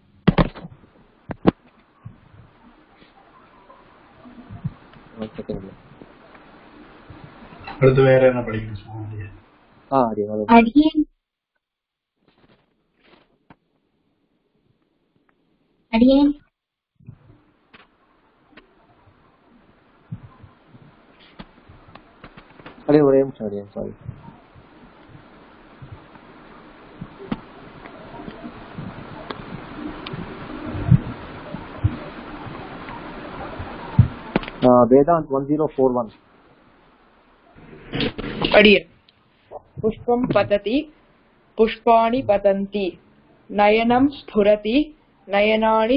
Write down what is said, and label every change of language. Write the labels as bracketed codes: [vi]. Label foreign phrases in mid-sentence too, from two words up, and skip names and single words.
[ta] அடுத்து வேற என்ன படிக்கணும் சொல்லுங்க. அடியே அடியே ஒரே நிமிஷம் அடியே, சாரி. [sa] वेदांत 1041 अडिये पुष्पं पतति पुष्पाणि पतन्ति नयनं स्फुरति नयनानि